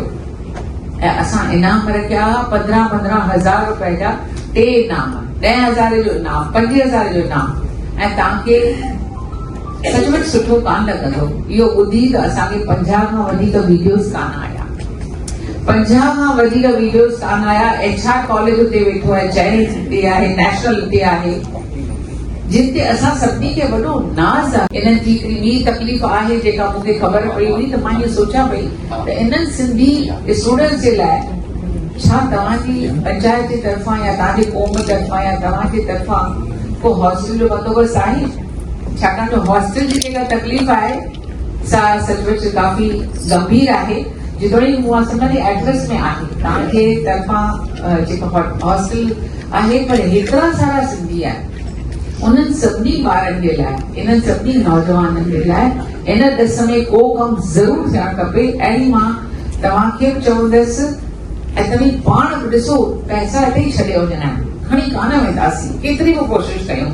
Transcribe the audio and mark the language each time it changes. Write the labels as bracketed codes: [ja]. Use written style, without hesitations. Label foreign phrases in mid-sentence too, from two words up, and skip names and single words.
[sd] ऐं असां इनाम रखिया 15-15 हज़ार रुपए जा 3 इनाम, 10,000 जो इनाम, 5,000 जो इनाम। ऐं तव्हांखे सचमुच सुठो कान लॻंदो इहो ॿुधी त असांखे 50 खां वधीक वीडियोस कान आया, 50 खां वधीक वीडियोस कान आया। HR कॉलेज उते वेठो आहे, जैनिस ते आहे, नेशनल ते आहे, जिन ते असां सभिनी खे वॾो नाज़ आहे। इन्हनि जी हिकिड़ी ॿी तकलीफ़ आहे जेका मूंखे ख़बर पई हुई त मां इहो सोचां पई त इन्हनि सिंधी स्टूडेंट्स जे लाइ छा तव्हांजी पंचायत जे तरफ़ां या तव्हांजे क़ौम तरफ़ां या तव्हांजे तरफ़ां को हॉस्टल जो बंदोबस्तु आहे? छाकाणि जो हॉस्टल जी जेका तकलीफ़ आहे सा सचमुच काफ़ी गंभीर आहे। जेतोणीकि मूं सम्झंदी एड्रेस में आहे तव्हांजे तरफ़ां जेको हॉस्टल आहे, पर हेतिरा सारा सिंधी आहिनि। उन्हनि सभिनी ॿारनि जे लाइ, इन्हनि सभिनी नौजवाननि जे लाइ इन ॾिस में को कमु ज़रूरु थियणु खपे। ऐं मां तव्हांखे बि चवंदसि, ऐं तव्हीं पाण बि ॾिसो, पैसा हिते ई छॾे वञणा आहिनि, खणी कान वेंदासीं, केतिरी बि कोशिशि कयूं।